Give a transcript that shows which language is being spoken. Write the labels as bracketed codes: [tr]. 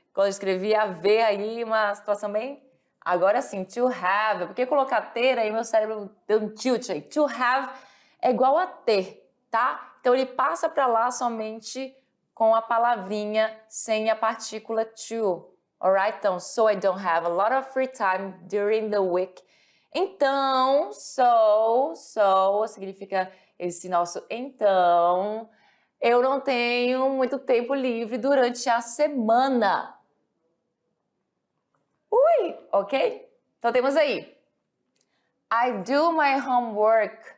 [pt] Quando eu escrevi haver aí, uma situação bem... Agora sim, to have, porque colocar ter aí, meu cérebro deu um tilt aí. To have é igual a ter, tá? Então ele passa para lá somente com a palavrinha sem a partícula to. [en] Alright? [pt] Então, [en] so I don't have a lot of free time during the week. [pt] Então, so significa esse nosso então, eu não tenho muito tempo livre durante a semana. Ui, ok? Então temos aí. [en] I do my homework.